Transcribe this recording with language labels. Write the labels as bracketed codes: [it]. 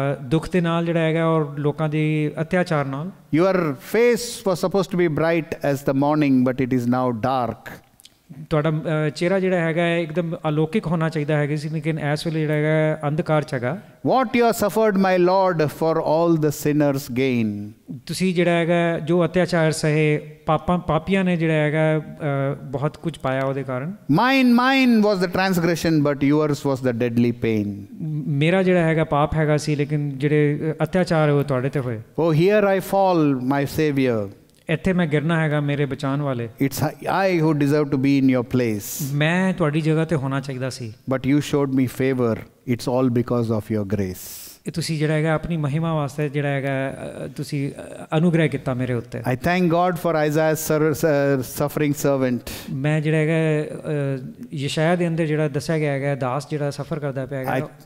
[pa] ਦੁੱਖ ਦੇ ਨਾਲ ਜਿਹੜਾ ਹੈਗਾ ਔਰ ਲੋਕਾਂ ਦੀ ਅਤਿਆਚਾਰ ਨਾਲ। [en] Your face was supposed to be bright as the morning, but it is now dark. [pa] ਤੁਹਾਡਾ ਚਿਹਰਾ ਜਿਹੜਾ ਹੈਗਾ ਇੱਕਦਮ ਅਲੌਕਿਕ ਹੋਣਾ ਚਾਹੀਦਾ ਹੈਗਾ ਸੀ, ਲੇਕਿਨ ਇਸ ਵੇਲੇ ਜਿਹੜਾ ਹੈਗਾ ਅੰਧਕਾਰ 'ਚ ਹੈਗਾ। [en] What you have suffered, my Lord, for all the sinners' gain. [pa] ਤੁਸੀਂ ਜਿਹੜਾ ਹੈਗਾ ਜੋ ਅਤਿਆਚਾਰ ਸਹੇ ਪਾਪੀਆਂ ਨੇ ਜਿਹੜਾ ਹੈਗਾ ਬਹੁਤ ਕੁਝ ਪਾਇਆ ਉਹਦੇ ਕਾਰਨ। [en] Mine was the transgression, but yours was the deadly pain. [pa] ਮੇਰਾ ਜਿਹੜਾ ਹੈਗਾ ਪਾਪ ਹੈਗਾ ਸੀ, ਲੇਕਿਨ ਜਿਹੜੇ ਅਤਿਆਚਾਰ ਉਹ ਤੁਹਾਡੇ ਤੇ ਹੋਏ। [en] Oh, here I fall, my Savior. [pa] ਇੱਥੇ ਮੈਂ ਗਿਰਨਾ ਹੈਗਾ ਮੇਰੇ ਬਚਾਉਣ ਵਾਲੇ। [en] It's I who deserve to be in your place. [pa] ਮੈਂ ਤੁਹਾਡੀ ਜਗ੍ਹਾ ਤੇ ਹੋਣਾ ਚਾਹੀਦਾ ਸੀ। [en] But you showed me favor. It's all because of your grace. [pa] ਇਹ ਤੁਸੀਂ ਜਿਹੜਾ ਹੈਗਾ ਆਪਣੀ ਮਹਿਮਾ ਵਾਸਤੇ ਜਿਹੜਾ ਹੈਗਾ ਤੁਸੀਂ ਅਨੁਗ੍ਰਹਿ ਕੀਤਾ ਮੇਰੇ ਉੱਤੇ। [en] I thank God for Isaiah's suffering servant. [pa] ਮੈਂ ਜਿਹੜਾ ਹੈਗਾ ਯਸ਼ਾਇਆ ਦੇ ਅੰਦਰ ਜਿਹੜਾ ਦੱਸਿਆ ਗਿਆ ਹੈਗਾ ਦਾਸ ਜਿਹੜਾ ਸਫ਼ਰ ਕਰਦਾ ਪਿਆ ਹੈਗਾ।